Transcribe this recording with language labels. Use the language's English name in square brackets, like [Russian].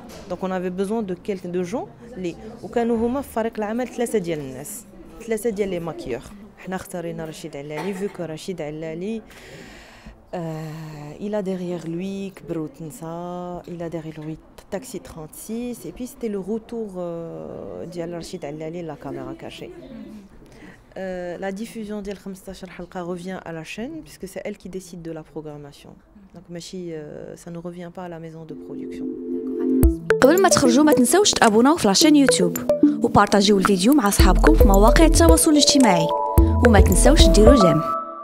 [French] donc on avait besoin de quelqu'un de gens [Arabic] اللي وكانوا هما في فريق العمل ثلاثه ديال لي ماكيور. حنا اختارينا [French] رشيد علالي vu que رشيد علالي il a derrière lui Kbrout Nsa, il a derrière lui Taxi 36 et puis c'était le retour d'Al Rachid Allali la caméra cachée. La diffusion d'Al 15 halqa revient à la chaîne puisque c'est elle qui décide de la programmation. Donc ماشي ça ne revient pas à la maison de production. [Arabic] قبل ما تخرجوا ما تنسوش تابوناو في لاشين يوتيوب وبارطاجيو الفيديو مع اصحابكم في مواقع التواصل الاجتماعي وما تنسوش ديروا جيم.